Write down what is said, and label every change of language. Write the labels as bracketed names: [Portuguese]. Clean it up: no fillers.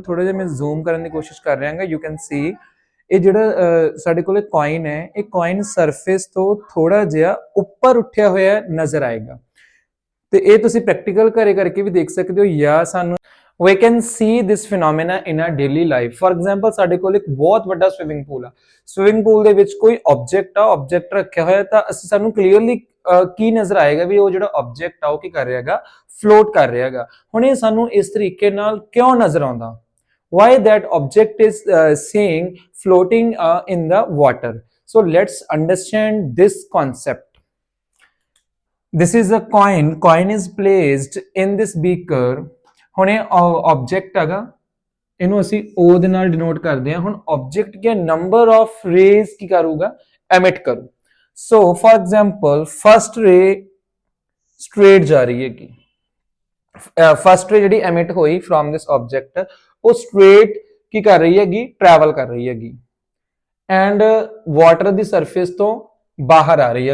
[Punjabi] ਥੋੜਾ ਜਿਹਾ ਮੈਂ ਜ਼ੂਮ ਕਰਨ ਦੀ ਕੋਸ਼ਿਸ਼ ਕਰ ਰਿਹਾ ਹਾਂ। [English] you can see [Punjabi] ਇਹ ਜਿਹੜਾ ਸਾਡੇ ਕੋਲ ਕੋਇਨ ਹੈ ਇਹ ਕੋਇਨ ਸਰਫੇਸ ਤੋਂ ਥੋੜਾ ਜਿਹਾ ਉੱਪਰ ਉੱਠਿਆ ਹੋਇਆ ਨਜ਼ਰ ਆਏਗਾ ਤੇ ਇਹ ਤੁਸੀਂ ਪ੍ਰੈਕਟੀਕਲ ਘਰੇ ਕਰਕੇ ਵੀ ਦੇਖ ਸਕਦੇ ਹੋ ਜਾਂ ਸਾਨੂੰ [English] we can see this phenomena in our daily life. For example, [Punjabi] ਸਾਡੇ ਕੋਲ ਇੱਕ ਬਹੁਤ ਵੱਡਾ ਸਵਿਮਿੰਗ ਪੂਲ ਆ। ਸਵਿਮਿੰਗ ਪੂਲ ਦੇ ਵਿੱਚ ਕੋਈ ਆਬਜੈਕਟ ਰੱਖਿਆ ਹੋਇਆ ਤਾਂ ਅਸੀਂ ਸਾਨੂੰ ਕਲੀਅਰਲੀ ਕੀ ਨਜ਼ਰ ਆਏਗਾ ਵੀ ਉਹ ਜਿਹੜਾ ਆਬਜੈਕਟ ਆ ਉਹ ਕੀ ਕਰ ਰਿਹਾ ਹੈਗਾ ਫਲੋਟ ਕਰ ਰਿਹਾ ਹੈਗਾ। ਹੁਣ ਇਹ ਸਾਨੂੰ ਇਸ ਤਰੀਕੇ ਨਾਲ ਕਿਉਂ ਨਜ਼ਰ ਆਉਂਦਾ? [English] Why that object is seeing floating in the water? So let's understand this concept. This is a coin is placed in this beaker. [Punjabi] ਹੁਣ ਇਹ ਆਬਜੈਕਟ ਹੈਗਾ ਇਹਨੂੰ ਅਸੀਂ O ਦੇ ਨਾਲ ਡਿਨੋਟ ਕਰਦੇ ਹਾਂ। ਹੁਣ object Ki number of raise ਕੀ ਕਰੂਗਾ ਐਮਿਟ ਕਰੂ। [English] so for example [Punjabi] ਫਸਟ ਰੇ ਸਟ੍ਰੇਟ ਜਾ ਰਹੀ ਹੈ ਕਿ ਫਸਟ ਰੇ ਜਿਹੜੀ ਐਮਿਟ ਹੋਈ [English] from this object [Punjabi] ਉਹ ਸਟ੍ਰੇਟ ਕੀ ਕਰ ਰਹੀ ਹੈਗੀ ਟਰੈਵਲ ਕਰ ਰਹੀ ਹੈਗੀ ਐਂਡ ਵਾਟਰ ਦੀ ਸਰਫੇਸ ਤੋਂ ਬਾਹਰ ਆ ਰਹੀ ਹੈ।